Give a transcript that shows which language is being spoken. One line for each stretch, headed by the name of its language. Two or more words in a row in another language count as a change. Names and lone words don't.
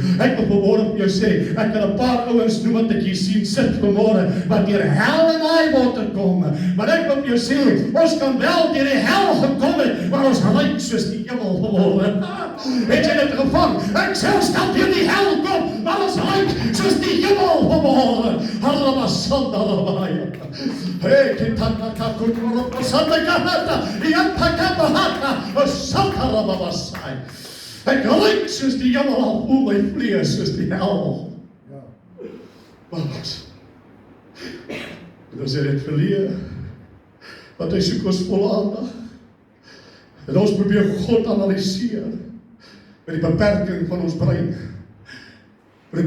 Afrikaans: Ek wil vanmôre vir jou sê, ek kan 'n paar ouens noem wat ek hier sien sit vanmôre, wat deur hel en
English: high water
Afrikaans: kom, maar ek wil vir jou sê, ons kan wel deur die hel gekom het, maar ons ryk soos die hemel vanmôre. Het jy dit gevang? Ek selfs kan deur die hel kom, maar ons ryk soos die hemel vanmôre. Harabasanda. Hey, kitaka kutoro sadakata, yapakabahata, sakarabasai. Ek lyk soos die hemel, al voel my vlees soos die hel. Maar ons het dit verleer, want hy soek ons volle aandag. En ons probeer God analiseer met die beperking van ons brein.